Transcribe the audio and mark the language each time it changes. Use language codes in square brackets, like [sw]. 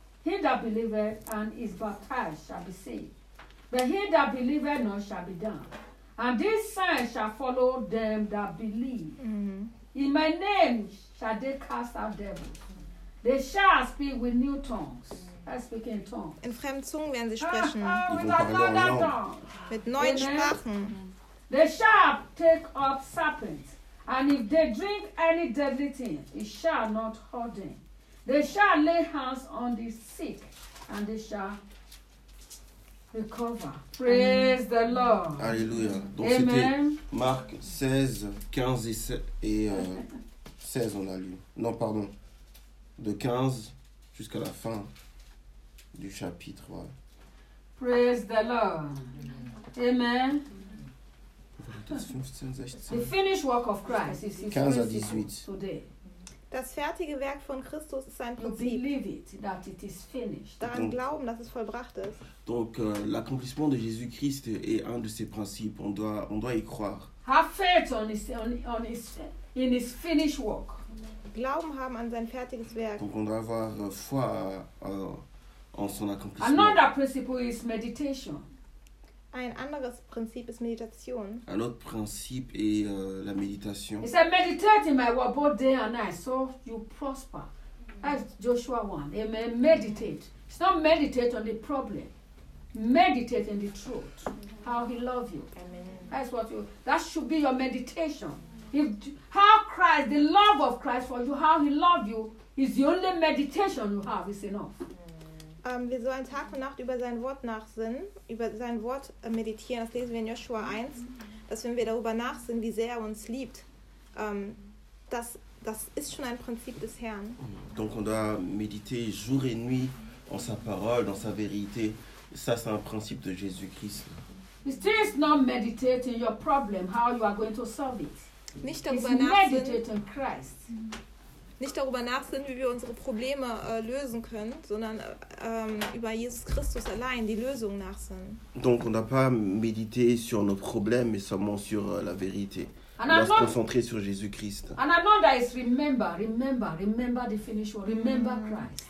[en] He that believeth and is baptized shall be saved. But he that believeth not shall be damned. And this sign shall follow them that believe. In my name shall they cast out devils. They shall speak with new tongues. They're speaking in tongues. [de] In fremden Zungen werden sie sprechen. Mit neuen Sprachen. [en] They shall take up serpents. And if they drink any deadly thing, it shall not hurt them. They shall lay hands on the sick and they shall recover. Praise the Lord. [fr] Alléluia. Donc Amen. C'était Marc 16, 15 et 16, 16 on a lu. Non, pardon. De 15 jusqu'à la fin du chapitre. Ouais. [en] Praise the Lord. Amen. The finished work of Christ is his 15 [fr] à 18. Today. [de] Das fertige Werk von Christus ist sein Prinzip. [en] You believe it, that it is finished. [de] Daran donc, glauben, dass es vollbracht ist. [fr] Donc, l'accomplissement de Jésus-Christ est un de ses principes. On doit y croire. [en] Have faith in his finished work. [de] Glauben haben an sein fertiges Werk. [fr] Donc on doit avoir foi en son accomplissement. [en] Another principle is meditation. [de] Ein anderes Prinzip ist Meditation. [fr] Un autre principe est la méditation. [en] It's a meditate in my word both day and night, so you prosper. That's Joshua 1. Amen. Meditate. It's not meditate on the problem. Meditate in the truth. How he loves you. Amen. That's what you. That should be your meditation. If how Christ, the love of Christ for you, how he loved you, is the only meditation you have, is enough. [de] Wir sollen Tag und Nacht über sein Wort nachsinnen, über sein Wort meditieren. Das lesen wir in Joshua 1, dass wenn wir darüber nachsinnen, wie sehr er uns liebt, das ist schon ein Prinzip des Herrn. [fr] Donc on doit méditer jour et nuit en sa parole, dans sa vérité. Ça, c'est un principe de Jésus-Christ. [en] It's just not meditating your problem, how you are going to solve it. [de] Nicht darüber nachsinnen, wie wir unsere Probleme lösen können, sondern über Jesus Christus allein die Lösung nachsinnen. [fr] Donc on n'a pas médité sur nos problèmes, mais seulement sur la vérité. On doit se concentrer sur Jésus-Christ. [en] And another is remember the finished work, remember Christ.